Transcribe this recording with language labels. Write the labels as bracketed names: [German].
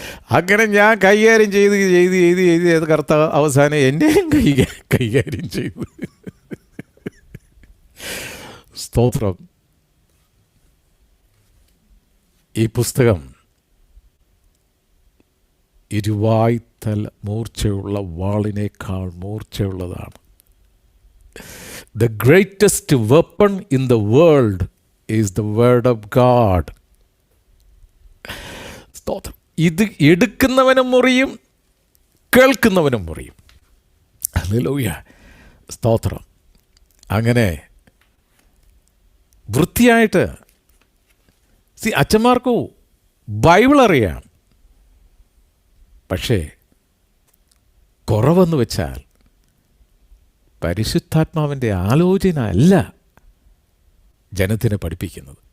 [Malayalam] അങ്ങനെ ഞാൻ കൈകാര്യം ചെയ്ത് കർത്താവ് അവസാനം എന്നെയും കൈകാര്യം ചെയ്തു. സ്തോത്രം. ഈ പുസ്തകം ഇരുവായ്ത്തല മൂർച്ചയുള്ള വാളിനേക്കാൾ മൂർച്ചയുള്ളതാണ്. [English] The greatest weapon in the world is the word of God. [Malayalam] സ്തോത്രം. ഇത് എടുക്കുന്നവനും മുറിയും കേൾക്കുന്നവനും മുറിയും. ഹല്ലേലൂയ. സ്തോത്രം. അങ്ങനെ വൃത്തിയായിട്ട് അച്ഛന്മാർക്ക് ബൈബിൾ അറിയാം, പക്ഷേ കുറവെന്ന് വെച്ചാൽ പരിശുദ്ധാത്മാവിൻ്റെ ആലോചന അല്ല ജനത്തിനെ പഠിപ്പിക്കുന്നത്.